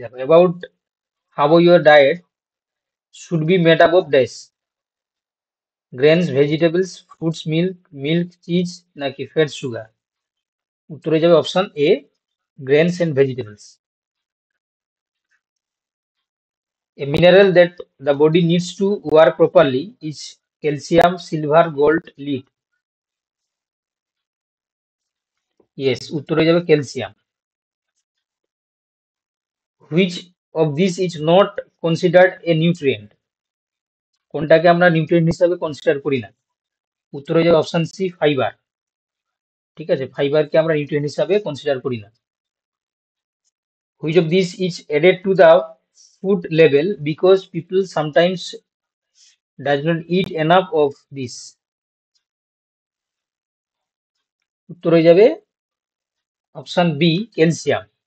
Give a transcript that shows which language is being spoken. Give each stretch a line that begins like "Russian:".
Bangla: দেখো,
English: About how your diet should be made up of dash, grains, vegetables, fruits, milk, cheese নাকি fat, sugar?
Bangla: উত্তরে যাবে option A, grains and vegetables.
English: A mineral that the body needs to work properly is calcium, silver, gold, lead.
Bangla: Yes, উত্তরে যাবে calcium.
English: Which of these is not considered a nutrient?
Bangla: কোনটাকে আমরা nutrient হিসাবে consider করি না? উত্তরে যাবে option C, fibre. ঠিক আছে, ফাইবারকে আমরা নিউট্রিয়েন্ট হিসাবে কনসিডার করি না।
English: Which of these is added to the food label because people sometimes does not eat enough of this?
Bangla: উত্তরে যাবে অপশন বি, ক্যালসিয়াম।